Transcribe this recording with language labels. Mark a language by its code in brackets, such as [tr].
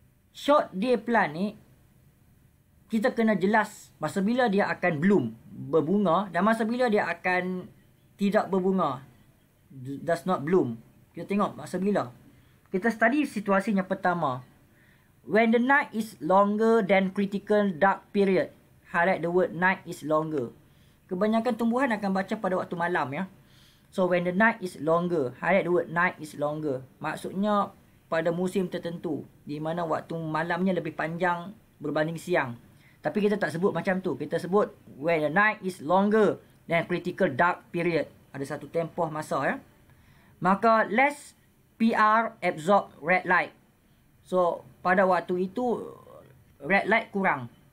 [ms] Short day plant ni kita kena jelas masa bila dia akan bloom, berbunga, dan masa bila dia akan tidak berbunga, [en] does not bloom. [ms] Kita tengok masa bila. Kita study situasi yang pertama. [en] When the night is longer than critical dark period. Highlight the word night is longer. [ms] Kebanyakan tumbuhan akan baca pada waktu malam ya. [en] So when the night is longer, [ms] highlight the word night is longer. Maksudnya pada musim tertentu di mana waktu malamnya lebih panjang berbanding siang. Tapi kita tak sebut macam tu. Kita sebut [en] when the night is longer than critical dark period. [ms] Ada satu tempoh masa ya. [en] Maka less PR absorb red light. [ms] So pada waktu itu red light kurang.